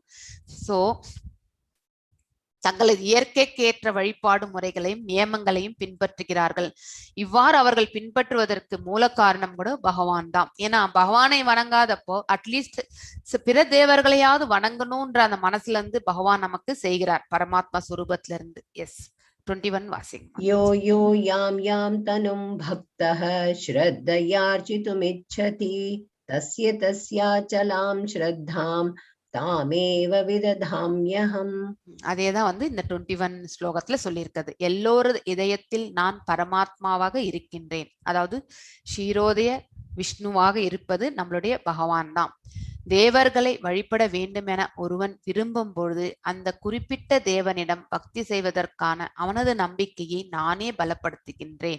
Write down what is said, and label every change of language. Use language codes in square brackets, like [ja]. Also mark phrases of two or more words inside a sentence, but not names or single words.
[ta] சோ தங்களது இயற்கைக்கேற்ற வழிபாடு முறைகளையும் நியமங்களையும் பின்பற்றுகிறார்கள். இவ்வாறு அவர்கள் பின்பற்றுவதற்கு மூல காரணம் கூட பகவான் தான். ஏன்னா பகவானை வணங்காதப்போ அட்லீஸ்ட் பிற தேவர்களையாவது வணங்கணும்ன்ற அந்த மனசுல இருந்து பகவான் நமக்கு செய்கிறார் பரமாத்மா சுரூபத்துல இருந்து. [en] yes 21 washing. [sa] यो यो यां यां तनुं भक्तः श्रद्धयार्चितुमिच्छति तस्य तस्याचलां श्रद्धां तामेव विदधाम्यहम्. [ta] அதேதான் வந்து இந்த 21 ஸ்லோகத்துல சொல்லியிருக்கிறது. எல்லோரது இதயத்தில் நான் பரமாத்மாவாக இருக்கின்றேன். அதாவது ஷீரோதய விஷ்ணுவாக இருப்பது நம்மளுடைய பகவான் தான். தேவர்களை வழிபட வேண்டும் என ஒருவன் விரும்பும் பொழுது அந்த குறிப்பிட்ட தேவனிடம் பக்தி செய்வதற்கான அவனது நம்பிக்கையை நானே பலப்படுத்துகின்றேன்.